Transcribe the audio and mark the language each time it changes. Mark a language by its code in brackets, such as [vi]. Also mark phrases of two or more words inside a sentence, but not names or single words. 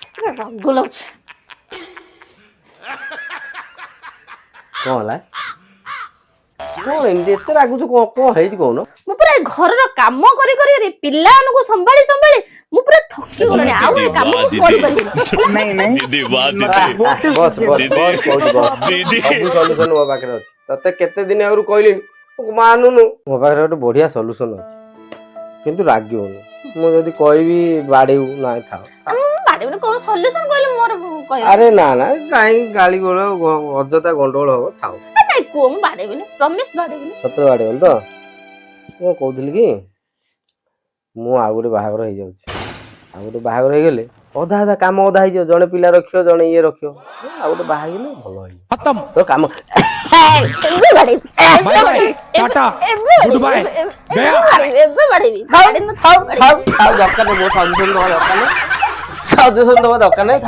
[or] ରାଗ ଲାଗୁଛି। କଣ ହେଲା? କଣ ଏମିତି ଏତେ ରାଗୁଛୁ? କଣ ହେଇଛି କହୁନ? ମୁଁ ପୁରା ଏ ଘରର କାମ କରି କରି ପିଲାମାନଙ୍କୁ ସମ୍ଭାଳି ସମ୍ଭାଳି ମୁଁ ପୁରା ଥକି ଗଲିଣି। ଆଉ ଏ କାମ ମୁଁ କରିପାରିବିନି। [hi] नहीं नहीं दीदी वाह दीदी [or] ବସ୍ ବସ୍ ବସ୍ କହୁଛି ବସ୍। दीदी ସବୁ ସଲ୍ୟୁସନ ମୋ ପାଖରେ ଅଛି। ତତେ କେତେ ଦିନ ଆଗରୁ କହିଲିଣି ମାନୁନୁ। ମୋ ପାଖରେ ଗୋଟେ ବଢିଆ ସଲ୍ୟୁସନ ଅଛି, କିନ୍ତୁ ରାଗିବୁନି। ମୁଁ ଯଦି କହିବି ବାଡେଇବୁ। ନାଇଁ ଥାଉ। ବାଡେଇବିନି। କଣ ସଲ୍ୟୁସନ କହିଲେ ମୋର କହିବି? ଆରେ ନା ନା, କାହିଁ ଗାଳି ଗୋଳ ଅଯଥା ଗଣ୍ଡଗୋଳ ହବ। ଥାଉ। ନାଇଁ କୁହ, ମୁଁ ବାଡେଇବିନି। ପ୍ରମିସ ବାଡେଇବିନି। ସତରେ ବାଡେଇବନି ତ? ମୁଁ କହୁଥିଲି କି ମୁଁ ଆଉ ଗୋଟେ ବାହାଘର ହେଇଯାଉଛି। ଆଉ ଗୋଟେ ବାହାଘର ହେଇଗଲେ ଅଧା ଅଧା କାମ ଅଧା ହେଇଯିବ। ଜଣେ ପିଲା ରଖିବ, ଜଣେ ଇଏ ରଖିବ। ଆଉ ଗୋଟେ ବାହା ହେଇଗଲେ ଭଲ ହେଇଯିବ खत्म ତ କାମ। ଏବେ ବାଡେଇବି। [en] bye bye tata good bye गया [or] ଏବେ ବାଡେଇବି। ଥାଉ ଥାଉ ଥାଉ ଥାଉ, ଦରକାର ନାହିଁ। ମୋ ସଜେସନ ଦବା ଦରକାର ନାହିଁ। ସଜେସନ ଦବା ଦରକାର ନାହିଁ। ଥାଉ।